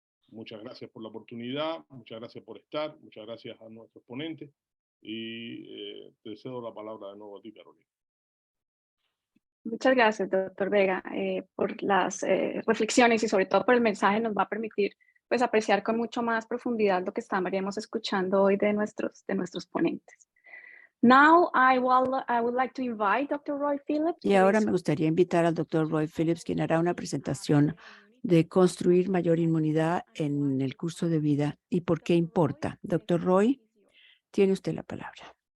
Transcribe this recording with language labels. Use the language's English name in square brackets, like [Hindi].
[Spanish] Muchas gracias por la oportunidad, muchas gracias por estar, muchas gracias a nuestros ponentes, y te cedo la palabra de nuevo a ti, Carolina. Muchas gracias, doctor Vega, por las reflexiones y sobre todo por el mensaje. Nos va a permitir pues apreciar con mucho más profundidad lo que estaríamos escuchando hoy de nuestros ponentes. [English] Now I would like to invite Dr. Roy Phillips. [Spanish] Y ahora me gustaría invitar al doctor Roy Phillips, quien hará una presentación de construir mayor inmunidad en el curso de vida y por qué importa. Doctor Roy, tiene usted la palabra.